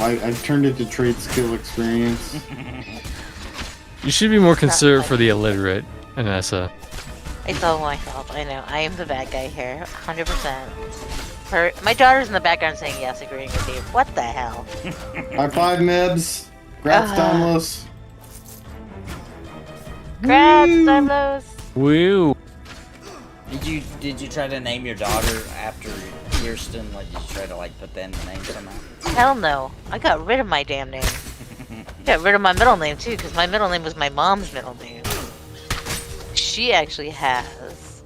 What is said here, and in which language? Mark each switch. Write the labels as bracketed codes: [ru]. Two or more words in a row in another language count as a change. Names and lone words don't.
[en] I've turned it to trade skill experience. You should be more considerate for the illiterate, Anessa. It's all my fault. I know. I am the bad guy here. 100%. My daughter's in the background saying yes, agreeing with you. What the hell? High five, Mibs. Grats, Dymlos. Grats, Dymlos. Woo. Did you try to name your daughter after Kirsten? Like, did you try to like put that in the name somehow? Hell no. I got rid of my damn name. Got rid of my middle name too, because my middle name was my mom's middle name. She actually has.